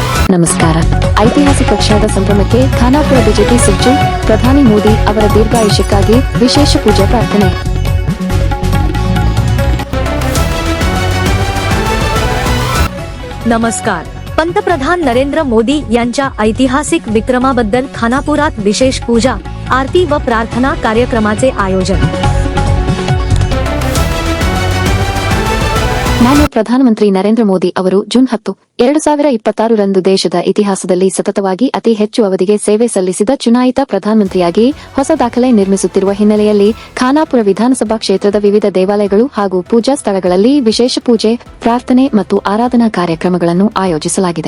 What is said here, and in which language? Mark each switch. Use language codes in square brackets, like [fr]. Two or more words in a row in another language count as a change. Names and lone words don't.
[kn] ನಮಸ್ಕಾರ. ಐತಿಹಾಸಿಕ ಕ್ಷಣದ ಸಂಭ್ರಮಕ್ಕೆ ಖಾನಾಪುರ ಬಿಜೆಪಿ ಸಜ್ಜು. ಪ್ರಧಾನಿ ಮೋದಿ ಅವರ ದೀರ್ಘಾಯುಷ್ಯಕ್ಕಾಗಿ ವಿಶೇಷ ಪೂಜಾ ಪ್ರಾರ್ಥನೆ. [mr] नमस्कार. पंतप्रधान नरेंद्र मोदी यांच्या ऐतिहासिक विक्रमाबद्दल खानापुरात विशेष पूजा, आरती व प्रार्थना कार्यक्रमाचे आयोजन. [kn] ಮಾನ್ಯ ಪ್ರಧಾನಮಂತ್ರಿ ನರೇಂದ್ರ ಮೋದಿ ಅವರು ಜೂನ್ 10, 2026 ರಂದು ದೇಶದ ಇತಿಹಾಸದಲ್ಲಿ ಸತತವಾಗಿ ಅತಿ ಹೆಚ್ಚು ಅವಧಿಗೆ ಸೇವೆ ಸಲ್ಲಿಸಿದ ಚುನಾಯಿತ ಪ್ರಧಾನಮಂತ್ರಿಯಾಗಿ ಹೊಸ ದಾಖಲೆ ನಿರ್ಮಿಸುತ್ತಿರುವ ಹಿನ್ನೆಲೆಯಲ್ಲಿ ಖಾನಾಪುರ ವಿಧಾನಸಭಾ ಕ್ಷೇತ್ರದ ವಿವಿಧ ದೇವಾಲಯಗಳು ಹಾಗೂ ಪೂಜಾ ಸ್ಥಳಗಳಲ್ಲಿ ವಿಶೇಷ ಪೂಜೆ, ಪ್ರಾರ್ಥನೆ ಮತ್ತು ಆರಾಧನಾ ಕಾರ್ಯಕ್ರಮಗಳನ್ನು ಆಯೋಜಿಸಲಾಗಿದೆ.